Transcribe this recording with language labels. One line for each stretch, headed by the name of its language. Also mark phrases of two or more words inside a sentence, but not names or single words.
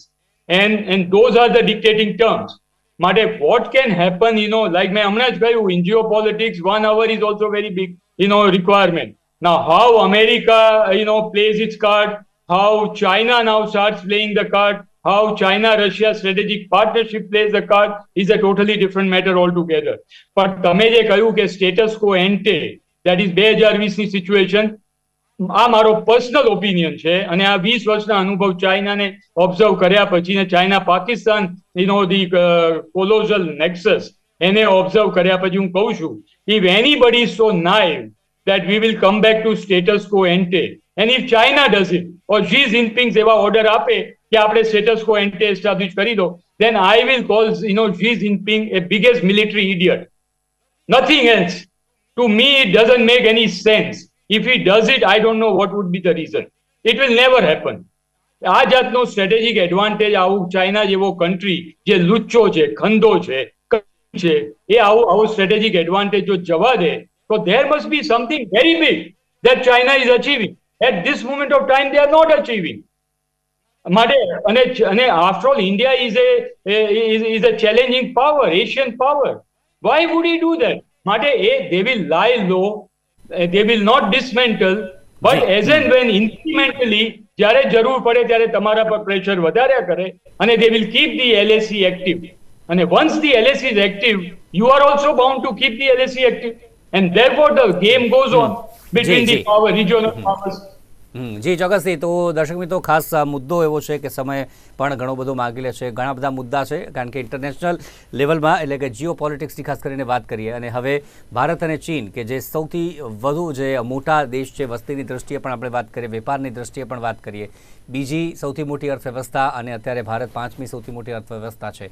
English: And those are the dictating terms. Mate, what can happen, like my Amraj Gayu, in geopolitics, 1 hour is also very big, requirement. Now, how America, plays its card, how China now starts playing the card, how China-Russia strategic partnership plays the card is a totally different matter altogether. But
Gujarati: તમે જે કહ્યું કે
English: status quo ante, that is 2020ની situation,
Gujarati: આ મારો
English: personal opinion
Gujarati: છે. અને આ 20 વર્ષના અનુભવ ચાઇનાને ઓબ્ઝર્વ કર્યા પછી ને ચાઇના પાકિસ્તાન
English: the colosal nexus
Gujarati: એને ઓબ્ઝર્વ કર્યા પછી હું કહું છું,
English: if anybody is so naive that we will come back to status quo ante, and if China does it or Xi Jinping
Gujarati: એવા ઓર્ડર આપે કે આપણે
English: status quo ante establish
Gujarati: કરી દો,
English: then I will call Xi Jinping a biggest military idiot. Nothing else. To me, it doesn't make any sense. If he does it, I don't know what would be the reason. It will never happen.
Gujarati: આ જાતનો
English: strategic advantage
Gujarati: આવું ચાઇના જેવો કન્ટ્રી જે લુચ્ચો છે, ખંદો છે, એ આવો
English: strategic advantage
Gujarati: જો જવા દે તો
English: there must be something very big that China is achieving. At this moment of time, they are not achieving. And after all, India is a challenging power, Asian power. Why would he do that? They will lie low, they will not dismantle, but as and when incrementally,
Gujarati: જ્યારે જરૂર પડે ત્યારે તમારા પર પ્રેશર વધાર્યા કરે, અને
English: they will keep the LAC active. And once the LAC is active, you are also bound to keep the LAC active. And therefore the game goes on between the regional powers.
Gujarati: જી ચોક્કસથી. તો દર્શક મિત્રો, ખાસ મુદ્દો એવો છે કે સમય પણ ઘણો બધો માગી લે છે. ઘણા બધા મુદ્દા છે, કારણ કે ઇન્ટરનેશનલ લેવલમાં એટલે કે જીઓ પોલિટિક્સની ખાસ કરીને વાત કરીએ, અને હવે ભારત અને ચીન કે જે સૌથી વધુ જે મોટા દેશ છે, વસ્તીની દ્રષ્ટિએ પણ આપણે વાત કરીએ, વેપારની દ્રષ્ટિએ પણ વાત કરીએ, બીજી સૌથી મોટી અર્થવ્યવસ્થા, અને અત્યારે ભારત 5મી સૌથી મોટી અર્થવ્યવસ્થા છે.